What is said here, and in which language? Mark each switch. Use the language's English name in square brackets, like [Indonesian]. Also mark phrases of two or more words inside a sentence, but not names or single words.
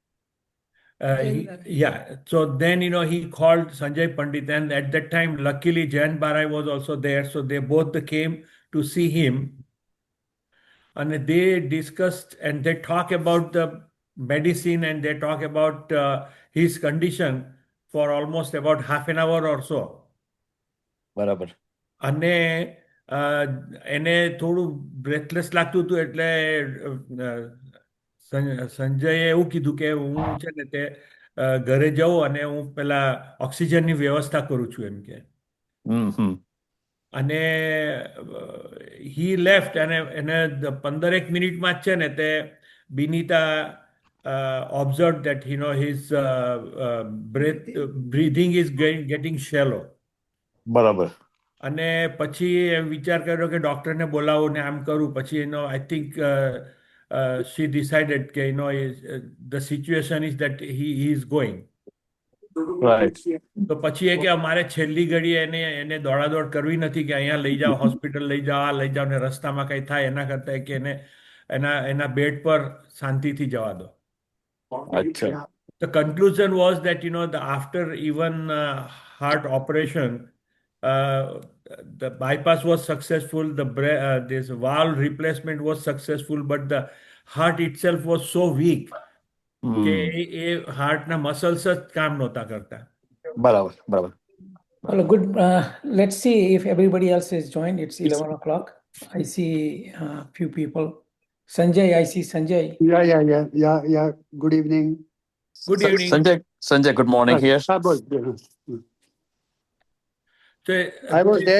[English] Yeah, so then he called Sanjay Pandit, and at that time luckily Jayan Barai was also there, so they both came to see him, and they discussed and they talk about the medicine, and they talk about his condition for almost about half an hour or so. [Gujarati] બરાબર. અને એને થોડું બ્રેથલેસ લાગતું હતું, એટલે સંજયે એવું કીધું કે હું છે ને તે ઘરે જાઉં અને હું પેલા ઓક્સિજનની વ્યવસ્થા કરું છું એમ કે. [English] અને he left, [Gujarati] અને એને 15 મિનિટમાં જ છે ને તે બિનીતા [English] observed that his breathing is getting shallow. [Gujarati] બરાબર. અને પછી વિચાર કર્યો કે ડોક્ટરને બોલાવો ને આમ કરું. [English] પછી I think she decided કે the situation is that he is going. Right. [Gujarati] તો પછી કે અમારે છેલ્લી ઘડીએ એને દોડાદોડ કરવી નથી કે અહીંયા લઈ જાઓ, હોસ્પિટલ લઈ જાઓ, આ લઈ જાઓ, ને રસ્તામાં કંઈ થાય એના કરતાં કે એના બેડ પર શાંતિથી જવા દો. અચ્છા. [English] The conclusion was that after even heart operation, the bypass was successful, this valve replacement was successful, but the heart itself was so weak [Gujarati] કે એ હાર્ટના મસલ્સ જ કામ નહોતા કરતા. બરાબર. બરાબર. [English] Well, good. Let's see if everybody else is joined. It's 11 o'clock. I see a few people. Sanjay, I see Sanjay. Yeah. Good evening. Good evening. Sanjay, good morning here. So, I was there.